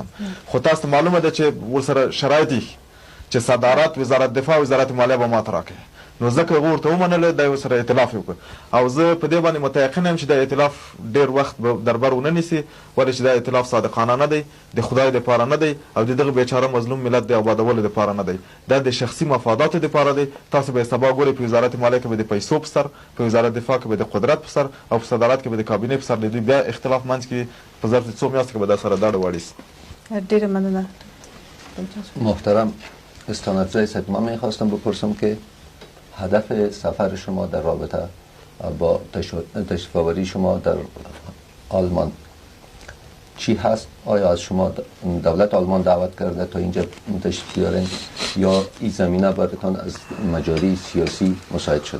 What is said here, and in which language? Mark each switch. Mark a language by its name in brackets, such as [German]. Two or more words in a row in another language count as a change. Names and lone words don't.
[Pashto] خو تاسو ته معلومه ده چې ورسره شرایط دي چې صدارت، وزارت دفاع، وزارت مالیه به ماته راکوي، نو ځکه هغه ورته ومنله، دی ورسره ائتلاف یې وکړ، او زه په دې باندې متیقن یم چې دا ائتلاف ډېر وخت به در بر ونه نیسي، ولې چې دا ائتلاف صادقانه نه دی، د خدای دپاره نه دی، او د دغه بیچاره مظلوم ملت د آبادولو دپاره نه دی، دا د شخصي مفاداتو دپاره دی. تاسو به یې سبا ګورئ په وزارت مالیه کې به د پیسو په سر، په وزارت دفاع کې به د قدرت په سر، او په صدارت کې به د کابینې په سر د دوی بیا اختلاف منځ کې په ظرف د څو میاشتو کې به دا سره داړه واړي سي. ډېره مننه. [Persian] محترم ستانکزی صاحب، من میخواستم بپرسم که هدف سفر شما در رابطه با تشریف آوری شما در آلمان چی هست؟ آیا از شما دولت آلمان دعوت کرده تا اینجا تشریف بیارین یا این زمینه براتان از مجاری سیاسی مساعد شده؟